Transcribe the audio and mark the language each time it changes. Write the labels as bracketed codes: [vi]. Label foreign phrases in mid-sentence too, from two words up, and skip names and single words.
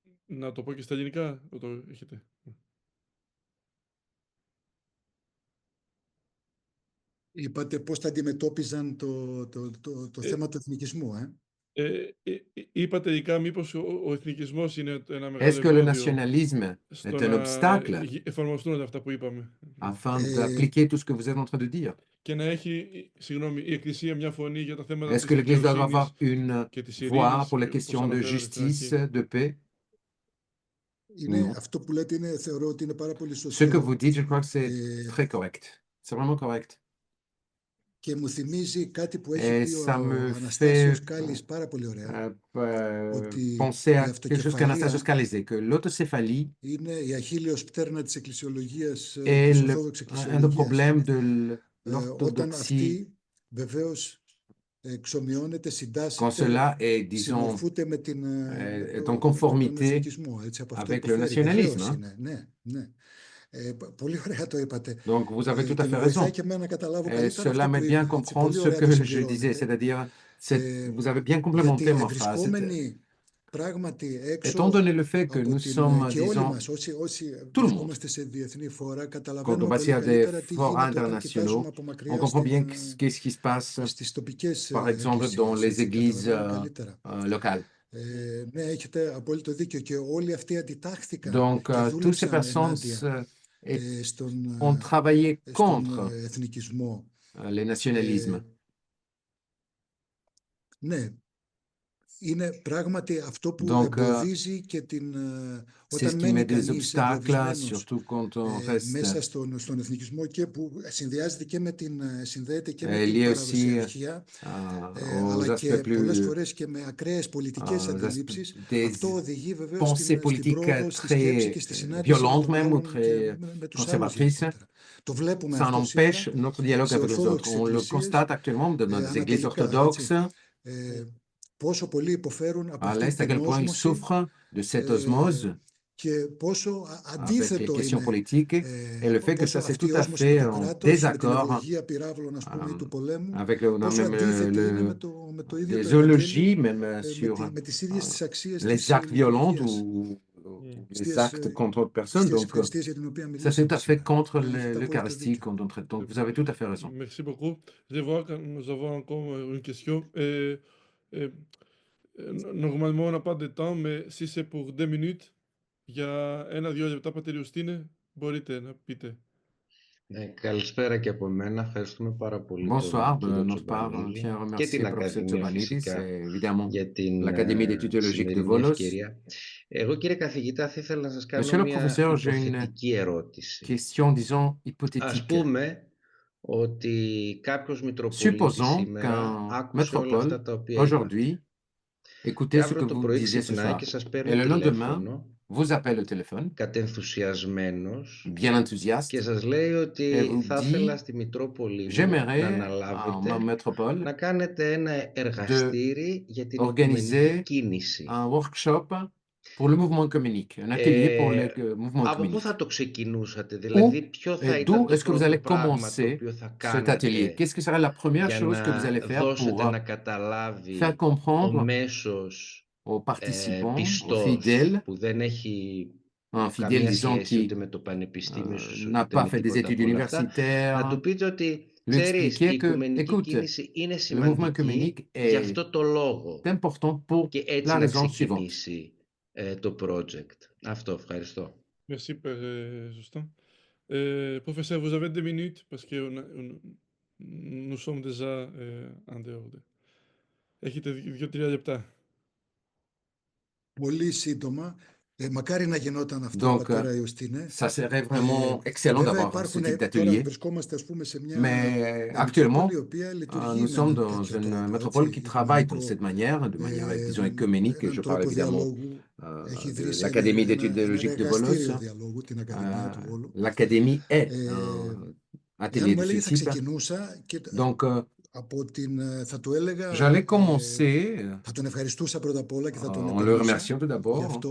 [el] Να το πω και στα ελληνικά, το έχετε. Είπατε πώς θα αντιμετώπιζαν το θέμα του εθνικισμού, Είπα τελικά μήπως ο εθνικισμός είναι ένα μεγάλο [fr] Est-ce que le nationalisme est un obstacle [el] εφαρμοστούν αυτά που είπαμε. [fr] afin d'appliquer tout ce que vous êtes en train de dire? [el] Και να έχει, συγγνώμη, η Εκκλησία μια φωνή για τα θέματα [fr] Est-ce [el] της [fr] que l'Église doit [el] δικαιοσύνης [fr] avoir une [el] και της [fr] voix [el] ειρήνης, [fr] pour les [el] όπως [fr] questions de [el] αναφέρατε στην [fr] justice, [el] αρχή. [fr] de paix? [el] Αυτό που λέτε θεωρώ ότι είναι πάρα πολύ [fr] Ce [el] σωστό. [fr] que vous dites, je crois que c'est très correct. C'est vraiment correct. [el] Και μου θυμίζει κάτι που έχει [fr] Et [el] πει ο [fr] ça me [el] Αναστάσιος [fr] fait [el] Κάλλης πάρα πολύ ωραία. [fr] penser à quelque chose qu'Anastasios Kallis disait, que l'autocéphalie [el] είναι η αχίλιος πτέρνα της εκκλησιολογίας, [fr] est [el] της Ορθόδοξης [fr] un des problèmes de [el] όταν [fr] l'orthodoxie. [el] αυτή βεβαίως εξομοιώνεται, [fr] Quand [el] συντάσσεται, [fr] cela est, disons, [el] συμμορφούνται με [fr] est en [el] τον [fr] conformité [el] εθνικισμό. Έτσι, από αυτό [fr] avec le [el] υποφέρει. [fr] nationalisme. [el] Βεβαίως είναι. Ναι. Πολύ ωραία το είπατε. [fr] Donc, vous avez tout à [el] Και [fr] fait [el] με βοηθάει [fr] raison. [el] και εμένα να καταλάβω [fr] Et [el] καλύτερα [fr] cela [el] αυτό που [fr] m'aide bien [el] είπα. Έτσι, [fr] comprendre [el] πολύ [fr] ce [el] ωραία [fr] que [el] το [fr] je [el] συμπληρώνετε. [fr] disais, c'est-à-dire, vous avez bien complémenté [el] Γιατί [fr] ma phrase. [el] βρισκόμενοι πράγματι έξω [fr] Étant donné le fait que [el] από [fr] nous [el] την, [fr] sommes, [el] και όλοι [fr] disons, [el] μας, όσοι [fr] tout le monde, [el] βρισκόμαστε σε διεθνή φόρα, [fr] quand on [el] καταλαβαίνουμε [fr] va [el] πολύ [fr] à des [el] καλύτερα τι [fr] forats [el] γίνεται όταν κοιτάζουμε [fr] internationaux, [el] από [fr] on [el] μακριά [fr] comprend bien qu'est-ce qui se passe, [el] στις τοπικές [fr] par exemple, dans [el] εκκλησίες. [fr] les églises [el] Καταλαβαίνουμε καλύτερα. [fr] locales. [el] Ναι, έχετε απόλυτο δίκιο και όλοι αυτοί αντιτάχθηκαν [fr] Donc, [el] και [fr] toutes ces [el] δούλεψαν [fr] personnes [el] ενάντια [fr] ont travaillé [el] στον [fr] contre [el] εθνικισμό. [fr] les nationalismes. [el] Ναι, είναι πράγματι αυτό που [fr] Donc, [el] εμποδίζει και την... [fr] c'est ce [el] όταν [fr] qui [el] μένει [fr] met des [el] κανείς [fr] obstacles, [el] εγκλωβισμένος [fr] surtout quand on reste [el] μέσα στον εθνικισμό και που συνδυάζεται και με συνδέεται και με την [fr] lié aussi [el] παραδοσιαρχία, [fr] aux [el] αλλά και [fr] aspects [el] πολλές [fr] plus, [el] φορές και με ακραίες πολιτικές αντιλήψεις. [fr] des [el] Αυτό οδηγεί βεβαίως [fr] pensées [el] στην [fr] politiques [el] πρόοδο, στη σκέψη και [fr] très [el] στη συνάντηση με [fr] violentes [el] τον [fr] même ou [el] άλλον και [fr] très [el] με τους άλλους [fr] conservatrices. [el] γενικότερα. Το βλέπουμε [fr] Ça en [el] αυτό [fr] empêche [el] σήμερα [fr] notre dialogue [el] σε [fr] avec les autres. [el] ορθόδοξες [fr] On le [el] εκκλησίες, [fr] constate actuellement dans nos églises [el] ανατολικά, έτσι. [fr] orthodoxes, [el] Πόσο πολύ υποφέρουν από [fr] à [el] αυτή [fr] l'Est, à [el] την [fr] quel point ils [el] όσμωση [fr] souffrent de cette osmose [el] και πόσο [fr] avec les [el] αντίθετο [fr] questions [el] είναι, [fr] politiques et le fait que [el] πόσο [fr] ça c'est [el] αυτή η [fr] tout à [el] όσμωση με [fr] fait [el] το [fr] en [el] κράτος, με την [fr] désaccord [el] ευλογία πυράβλων, ας πούμε, ή του πολέμου, [fr] avec [el] πόσο αντίθετη είναι με το ίδιο το Ευαγγέλιο, [fr] même sur [el] με τις ίδιες τις αξίες [fr] les [el] της [fr] actes violents [el] λειτουργίας, [fr] ou les actes contre autre personne. [el] στις [fr] Donc, [el] ευχαριστίες για την οποία [fr] ça c'est [el] μιλήσαμε [fr] tout à fait [el] σήμερα. [fr] contre [el] Έχετε απόλυτο [fr] l'Eucharistie [el] δίκιο. [fr] quand on traite. Donc, vous avez tout à fait raison. Merci beaucoup. Je vois que nous avons encore une question. Normalement, on n'a pas de temps, mais si c'est pour 2 minutes, [el] για 1-2 λεπτά, Πατήρ Ιουστίνε, μπορείτε να πείτε. Καλησπέρα και από μένα. Ευχαριστούμε πάρα πολύ [fr] Bonsoir [el] τον κύριο [fr] de notre part. [el] Τσομπανίδη [fr] Tiens à [el] και την [fr] remercier professeur [el] Ακαδημία [fr] Tsobanidis [el] φυσικά [fr] et évidemment [el] για την [fr] l'Académie d'études théologiques de [el] σημερινή [fr] Volos. [el] ευκαιρία. Εγώ, κύριε καθηγητά, θα ήθελα να σας κάνω [fr] Monsieur le [el] μια [fr] professeur, j'ai une [el] υποθετική ερώτηση. [fr] question, disons, [el] Ας [fr] hypothétique. [el] πούμε ότι κάποιος Μητροπολίτης [fr] Supposons [el] σήμερα [fr] qu'un [el] άκουσε όλα αυτά [fr] métropole, [el] τα οποία είπατε. [fr] aujourd'hui, écoutez [el] Και [fr] ce que [el] αύριο το [fr] vous [el] πρωί [fr] disiez ce [el] ξυπνάει [fr] soir, [el] και σας [fr] et [el] παίρνει [fr] le lendemain, [el] τηλέφωνο [fr] vous appelle au téléphone, [el] κατενθουσιασμένος [fr] bien [el] και [fr] enthousiaste, [el] σας λέει [fr] et [el] ότι [fr] vous [el] θα ήθελα [fr] dit, [el] στη Μητρόπολη μου να [fr] j'aimerais en [el] αναλάβετε [fr] ma métropole [el] να κάνετε ένα εργαστήρι για την οικουμενική [fr] organiser [el] κίνηση. [fr] un workshop pour le mouvement communique, un atelier pour le mouvement [el] Από πού [fr] communique. [el] θα το ξεκινούσατε, δηλαδή ποιο θα ήταν [fr] D'où [el] το [fr] est-ce que vous [el] πρώτο [fr] allez [el] πράγμα το [fr] commencer [el] οποίο θα [fr] cet atelier? [el] κάνετε [fr] Qu'est-ce que sera la première [el] για [fr] chose que vous allez [el] να [fr] faire [el] δώσετε [fr] pour [el] να [fr] faire [el] καταλάβει ο [fr] comprendre [el] μέσος [fr] aux participants, aux [el] πιστός [fr] fidèles, [el] που δεν έχει [fr] un fidèle, [el] καμία [fr] disons, [el] σχέση [fr] qui [el] ούτε με το πανεπιστήμιο σου [fr] n'a [el] ούτε [fr] pas [el] με [fr] fait des [el] τίποτα [fr] études [el] από όλα αυτά, να του [fr] universitaires, [el] πείτε ότι [fr] lui [el] ξέρεις, η [fr] expliquer que, [el] οικουμενική [fr] écoute, [el] κίνηση είναι [fr] le mouvement [el] σημαντική [fr] communique [el] για [fr] est [el] αυτό το λόγο [fr] important pour [el] και έτσι [fr] la [el] να [fr] raison suivante. [el] ξεκινήσει το project. Αυτό, ευχαριστώ. [fr] Merci, Père Justin. Professeur, vous avez 2 minutes parce que nous sommes déjà en dehors. [el] Έχετε 2-3 λεπτά. Πολύ σύντομα. Μακάρι να γινόταν αυτό, πατέρα Ιουστίνε. [fr] Ça serait vraiment excellent d'avoir ce type d'atelier. [el] Τώρα βρισκόμαστε, ας πούμε, σε μια [fr] actuellement, [el] η οποία λειτουργεί [fr] nous sommes dans une métropole qui travaille de cette manière, disons, écuménique, et je parle évidemment de l'Académie d'études théologiques de Volos. L'Académie est un atelier de ce type. Donc, j'allais commencer en le remerciant tout d'abord.